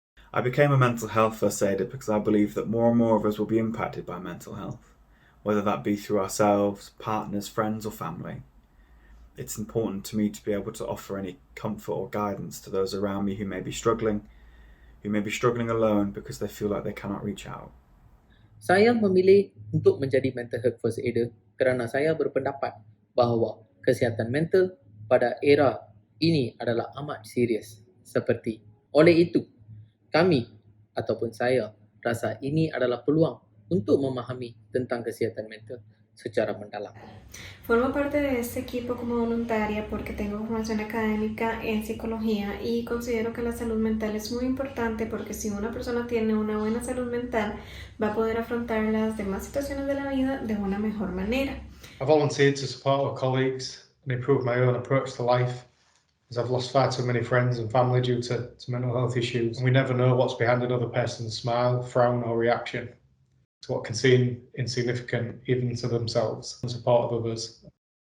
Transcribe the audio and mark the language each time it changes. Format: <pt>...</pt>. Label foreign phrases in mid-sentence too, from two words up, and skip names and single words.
<en>I became a mental health first aider because I believe that more and more of us will be impacted by mental health, whether that be through ourselves, partners, friends, or family. It's important to me to be able to offer any comfort or guidance to those around me who may be struggling alone because they feel like they cannot reach out.</en> <ms>Saya memilih untuk menjadi</ms> <en>mental health first aider</en> <ms>kerana saya berpendapat bahawa kesihatan mental pada era ini adalah amat serius. Seperti oleh itu, kami ataupun saya rasa ini adalah peluang untuk memahami tentang kesihatan mental secara mendalam.</ms> <es>Formo parte de este equipo como voluntaria porque tengo formación académica en psicología y considero que la salud mental es muy importante porque si una persona tiene una buena salud mental va a poder afrontar las demás situaciones de la vida de una mejor manera.</es> <en>I volunteered to support our colleagues and improve my own approach to life, as I've lost far too many friends and family due to mental health issues. And we never know what's behind another person's smile, frown, or reaction to what can seem insignificant even to themselves and support of others.</en>